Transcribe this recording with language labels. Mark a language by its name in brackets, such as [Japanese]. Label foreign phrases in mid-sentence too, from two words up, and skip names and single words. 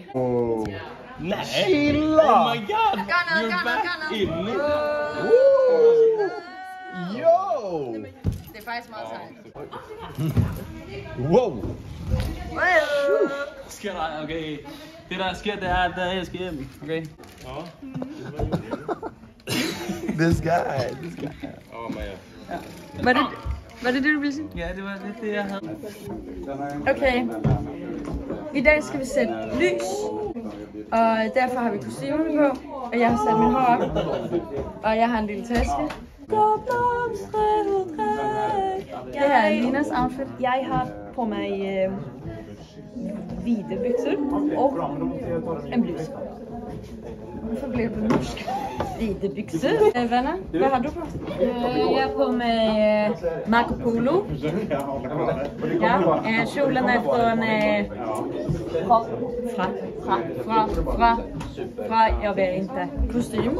[Danish] Nej! Chilla! [English] Oh my god! [Danish] Gør noget. Yo! Det er faktisk meget sejt. Wow! Sker der, okay. Det der sker, det er, at jeg skal hjem, okay? [English] This guy. [Danish] Var det det, du ville sige? Ja, det var det, jeg havde. Okay. I dag skal vi sætte lys. Og derfor har vi kostymerne på. Og jeg har sat min hår op. Og jeg har en lille taske. Det her er Linas outfit. Jeg har på mig hvide bukser og en bluse. [Swedish] Varför blev du norsk? Idebyxor. Vänner, vad har du på? Jag är på med Marco Polo. Ja, kjolen är från jag vet inte, kostym.